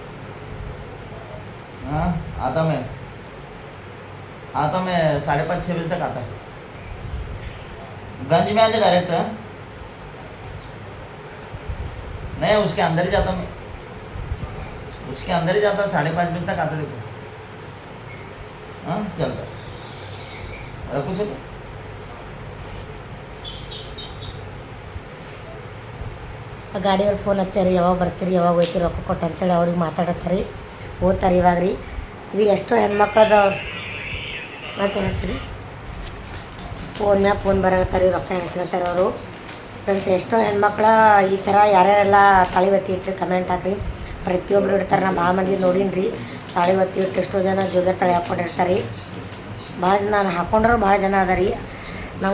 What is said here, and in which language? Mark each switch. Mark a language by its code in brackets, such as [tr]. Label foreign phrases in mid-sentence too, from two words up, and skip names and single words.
[hi] हाँ आता मैं 5:30-6 बजे तक आता गंज में आते डायरेक्ट नहीं उसके अंदर ही जाता मैं उसके अंदर ही जाता 5:30 बजे तक आता देखो हाँ चलता रखो सर [kn] ಗಾಡಿಯವ್ರು ಫೋನ್ ಹಚ್ಚಾರಿ ಯಾವಾಗ ಬರ್ತೀರಿ ಯಾವಾಗ ಹೋಯ್ತೀರಿ ರೊಕ್ಕ ಕೊಟ್ಟು ಅಂತೇಳಿ ಅವ್ರಿಗೆ ಮಾತಾಡತ್ತಾರೆ ಓದ್ತಾರೆ ಇವಾಗ ರೀ ಇದು ಎಷ್ಟೋ ಹೆಣ್ಮಕ್ಳದ ಮತ್ತೆ ಹೆಸ್ರಿ ಫೋನ್ ಮ್ಯಾಗ ಫೋನ್ ಬರಕತ್ತಾರೆ ರೊಕ್ಕ ಎಣಿಸ್ಕೊತಾರೆ ಅವರು ಫ್ರೆಂಡ್ಸ್ ಎಷ್ಟೋ ಹೆಣ್ಮಕ್ಳ ಈ ಥರ ಯಾರ್ಯಾರೆಲ್ಲ ತಾಳಿ ಒತ್ತಿ ಇಟ್ಟು ಕಮೆಂಟ್ ಹಾಕ್ರಿ ಪ್ರತಿಯೊಬ್ಬರು ಇಡ್ತಾರೆ ನಾ ಭಾಳ ಮಂದಿ ನೋಡೀನಿ ರೀ ತಾಳಿ ಒತ್ತಿ ಇಟ್ಟು ಎಷ್ಟೋ ಜನ ಜೋಗ್ಯ ತಾಳಿ ಹಾಕ್ಕೊಂಡಿರ್ತಾರೆ ಭಾಳ ಜನ ನಾನು ಹಾಕೊಂಡ್ರು ಭಾಳ ಜನ ಅದ ರೀ ನಂಗೆ